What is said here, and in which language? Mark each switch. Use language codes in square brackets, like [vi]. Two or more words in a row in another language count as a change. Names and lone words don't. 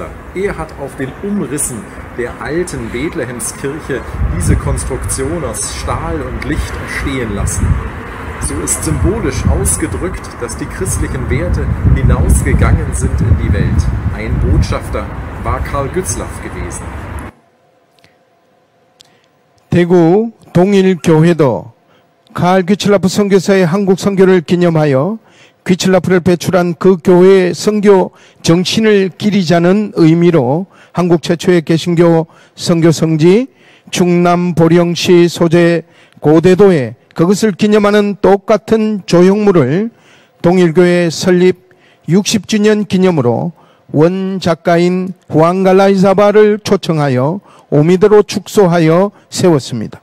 [de] Er hat auf den Umrissen der alten Bethlehemskirche diese Konstruktion aus Stahl und Licht entstehen lassen. So ist symbolisch ausgedrückt, dass die christlichen Werte hinausgegangen sind in die Welt. Ein Botschafter war Karl Gützlaff gewesen. [ko] 대구 동일교회도 칼 귀칠라프 선교사의 한국 선교를 기념하여 귀칠라프를 배출한 그 교회의 선교 정신을 기리자는 의미로 한국 최초의 개신교 선교 성지 충남 보령시 소재 고대도에 그것을 기념하는 똑같은 조형물을 동일교회 설립 60주년 기념으로 원 작가인 후앙 갈라이사발을 초청하여 오미드로 축소하여 세웠습니다.